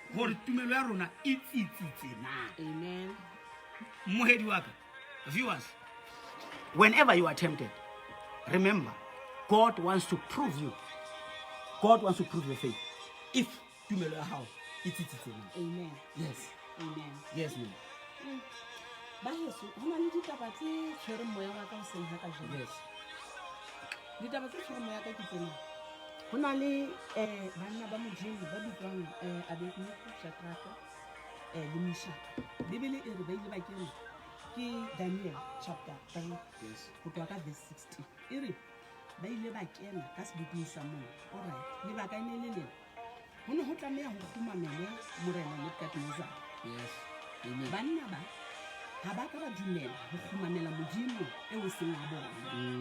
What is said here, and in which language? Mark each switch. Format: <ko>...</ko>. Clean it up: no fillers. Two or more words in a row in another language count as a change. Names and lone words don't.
<en>Amen. viewers, whenever you are tempted, remember, God wants to prove you. God wants to prove your faith. If you know how, it's Amen. yes. Amen. Yes, ma'am.</en> <st>Baheso, ho na le ditaba tse tshwereng moya wa ka hoseng ha kajeno.</st> <en>Yes.</en> <st>Ditaba tse tshwereng moya ka ke tsena. Ho na le banna ba Modimo ba bitswang Abednego, Shadraka, le Meshach. Bibele e re ba ile ba kena ke Daniel chapter 3.</st> <en>Yes.</en> <st>Go tloha ka verse 16. E re ba ile ba kena ka seboping sa moo. Alright. Lebaka e ne le lena. Ho ne ho tlameha ho kgumamela morena Nebukadnezar.</st> <en>Yes. Amen.</en> <st>Banna ba ha ba ka ba dumela ho kgumamela Modimo eo seng wa bona.</st>